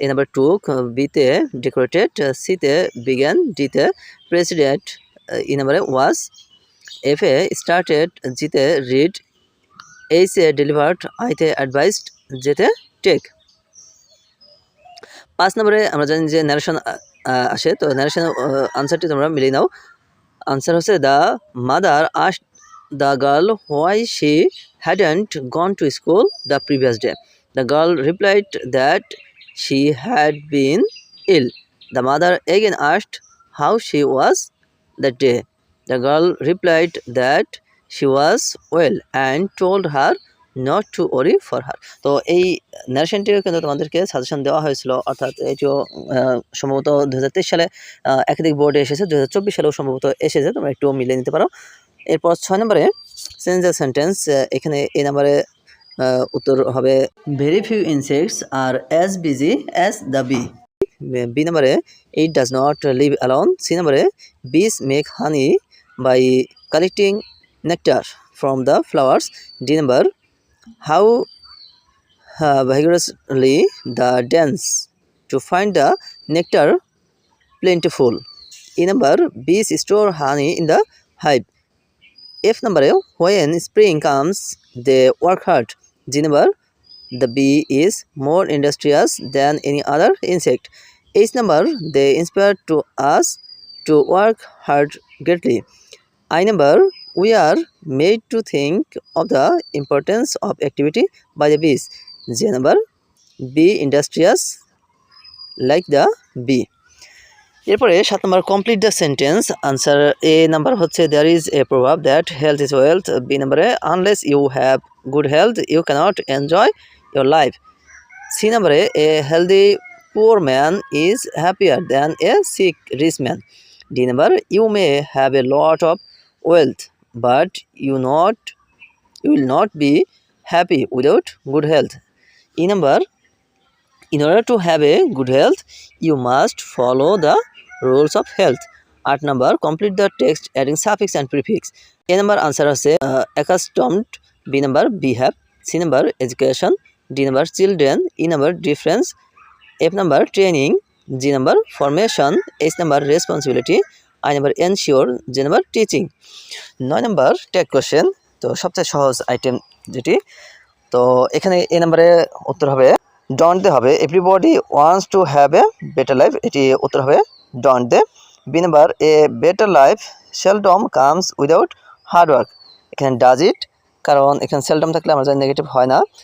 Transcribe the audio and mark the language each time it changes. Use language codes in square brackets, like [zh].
[bn] এ number টুক, বিতে decorated, সিতে began, ডিতে প্রেসিডেন্ট, ই নাম্বারে ওয়াজ, এফে স্টার্টেড, জিতে রিড, এইচে ডেলিভার্ড, আইতে অ্যাডভাইসড, জেতে টেক। ৫ নম্বরে আমরা জানি যে ন্যারেশন আসে। তো ন্যারেশনের আনসারটি তোমরা মিলিয়ে নাও। আনসার হচ্ছে [en] The mother asked the girl why she hadn't gone to school the previous day. The girl replied that she had been ill. The mother again asked how she was that day. The girl replied that she was well and told her not to worry for her. [bn] তো এই ন্যারেশনটিও কিন্তু তোমাদেরকে suggestion দেওয়া হয়েছিল, অর্থাৎ এটিও সম্ভবত ২০২৩ সালে একাধিক বোর্ডে এসেছে, ২০২৪ সালেও সম্ভবত এসেছে, তোমরা একটু মিলিয়ে নিতে পারো। এরপর ৬ নম্বরে [en] Change the sentence. [bn] এখানে এই নাম্বারে উত্তর হবে [en] Very few insects are as busy as the bee. B নাম্বারে it does not live alone. C নাম্বারে bees make honey by collecting nectar from the flowers. D number how vigorously the dance to find the nectar plentiful. E number bees store honey in the hive. F number when spring comes they work hard. G number the bee is more industrious than any other insect. H number they inspire to us to work hard greatly. I number we are made to think of the importance of activity by the bees. J number be industrious like the bee. [bn] এরপরে ৭ নম্বর [en] Complete the sentence. Answer A number হচ্ছে there is a proverb that health is wealth. B নাম্বারে unless you have good health you cannot enjoy your life. C নাম্বারে a healthy poor man is happier than a sick rich man. D number you may have a lot of wealth but you will not be happy without good health. E number in order to have a good health you must follow the rules of health. 8 number complete the text adding suffix and prefix. A number answer আছে accustomed, B number behave, C number education, D number children, E number difference, F number training, G number formation, H number responsibility, I number ensure, J number teaching. 9 number tag question। [bn] তো সবচেয়ে সহজ item যেটি, তো এখানে এ নম্বরে উত্তর হবে [en] don't they হবে everybody wants to have a better life, [bn] এটি উত্তর হবে [en] Don't they. B number a better life seldom comes without hard work, এখানে does it, [bn] কারণ এখানে সেলডম থাকলে আমরা জানি নেগেটিভ হয় না।